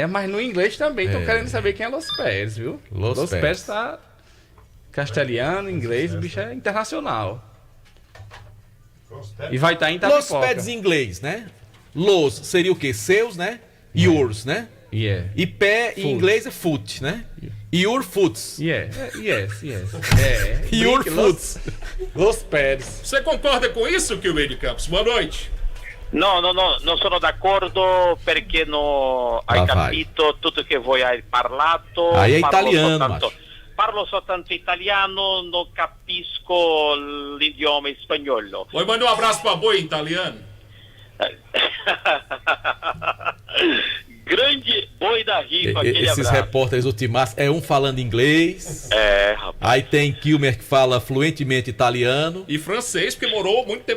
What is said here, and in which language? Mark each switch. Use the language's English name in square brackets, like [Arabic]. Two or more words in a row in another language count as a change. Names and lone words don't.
[Portuguese] Mas no inglês também tô querendo saber quem é Los Pedes, viu? Los Pedes tá castelhano, inglês, o bicho é internacional. E vai estar em Itapipoca. Los Pedes em inglês, né? Los seria o quê? Seus, né? Yours, né? E pé em inglês é foot, né? [English] Your foots. Yes. Your foots. [Portuguese] Los Pedes. Você concorda com isso, Kilmeide Campos? Boa noite. [Italian] No, non sono d'accordo perché non hai capito tutto che voi hai parlato. [Portuguese] Aí é italiano, [Italian] parlo soltanto italiano, non capisco l'idioma spagnolo. [Portuguese] Oi, manda um abraço pra boi em italiano. Grande boi da rifa, aquele Esses abraço. repórteres do Timaço, um falando inglês. Rapaz. Aí tem Kilmer que fala fluentemente italiano. E francês, porque morou muito tempo.